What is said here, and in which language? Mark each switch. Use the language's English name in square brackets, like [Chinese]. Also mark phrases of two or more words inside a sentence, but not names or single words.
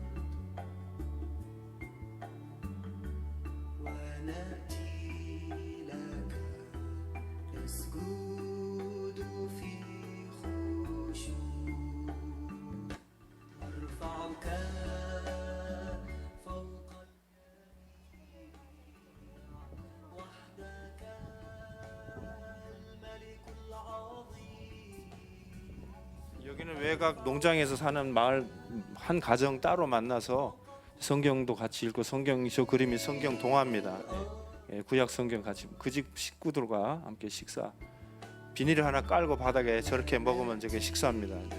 [Arabic] ونأتي لك نسجد في خشوع نرفعك فوق الجميع وحدك الملك العظيم [Korean] 여기는 외곽 농장에서 사는 마을 한 가정 따로 만나서 성경도 같이 읽고 성경 저 그림이 성경 동화입니다. 구약 성경 같이 그 집 식구들과 함께 식사. 비닐을 하나 깔고 바닥에 저렇게 먹으면 저게 식사입니다.